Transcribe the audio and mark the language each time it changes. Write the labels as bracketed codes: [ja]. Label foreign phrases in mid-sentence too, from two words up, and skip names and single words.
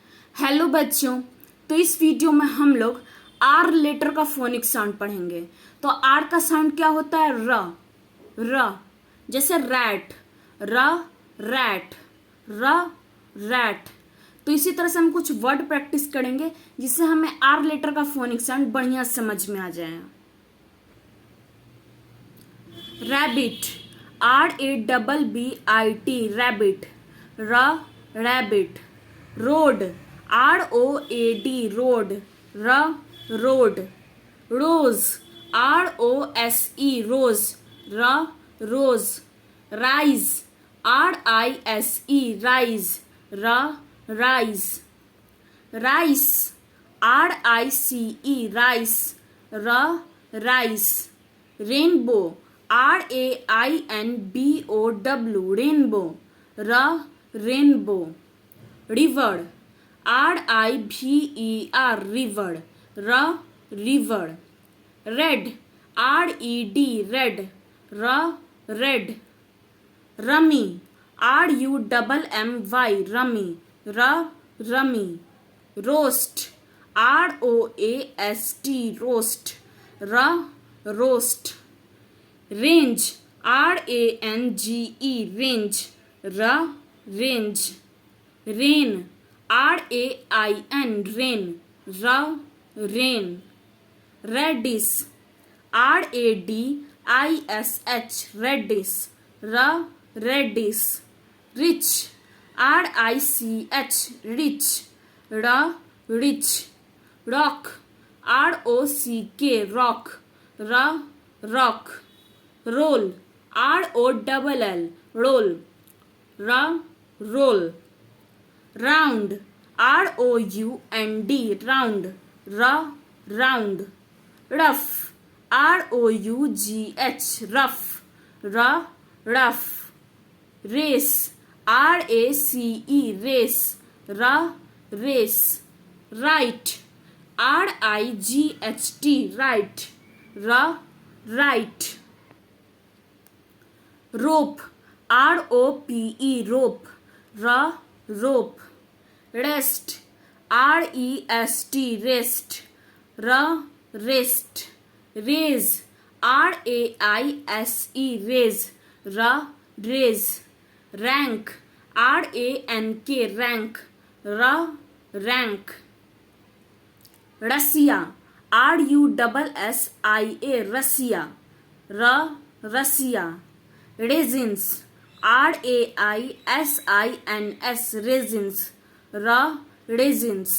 [hi] हेलो बच्चों, तो इस वीडियो में हम लोग [en] R letter [hi] का [en] phonic sound [hi] पढ़ेंगे। तो आर का साउंड क्या होता है? र। र जैसे रैट, र रैट, र रैट। तो इसी तरह से हम कुछ [en] word practice [hi] करेंगे जिससे हमें [en] R letter [hi] का [en] phonic sound [hi] बढ़िया समझ में आ जाए। [en] rabbit, RABBIT, rabbit, r rabbit. road, ROAD, road, r road. rose, ROSE, rose, r rose. rise, RISE, rise, r rise. rice, RICE, rice, r rice. rainbow, RAINBOW, rainbow, r rainbow. river, RIVER, river, r river. red, RED, red, r red. rummy, RUMMY, rummy, r rummy. roast, ROAST, roast, r roast. range, RANGE, range, r range. rain, RAIN, rain, r rain. radish, RADISH, radish, r radish. rich, RICH, rich, r rich. rock, ROCK, rock, r rock. roll, ROLL, roll, r roll. round, ROUND, round, r round. rough, ROUGH, rough, r rough. race, RACE, race, r race. right, RIGHT, right, r right. rope, ROPE, rope, r rope. rest, REST, rest, r rest. raise, RAISE, raise, r raise. rank, RANK, rank, r rank. Russia, RUSSIA, Russia, r Russia. raisins, RAISINS, raisins, r raisins.